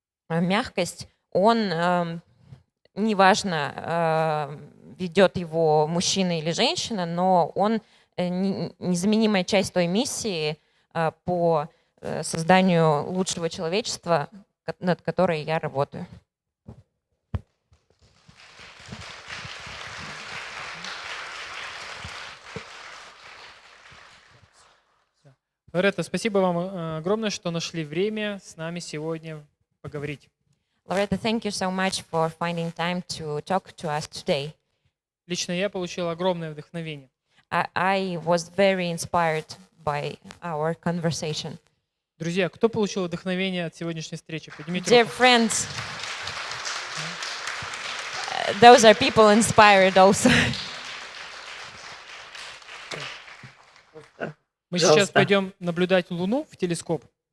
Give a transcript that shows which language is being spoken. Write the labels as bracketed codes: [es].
[ru] мягкость, он, неважно, ведет его мужчина или женщина, но он незаменимая часть той миссии по созданию лучшего человечества, над которой я работаю. Лоретта, спасибо вам огромное, что нашли время с нами сегодня поговорить. [en] Loretta, thank you so much for finding time to talk to us today. [ru] Лично я получил огромное вдохновение. [en] I was very inspired by our conversation. [ru] Друзья, кто получил вдохновение от сегодняшней встречи? Поднимите [en] Dear [ru] руку. [en] friends, those are people inspired also. [ru] Мы сейчас пойдем наблюдать Луну в телескоп.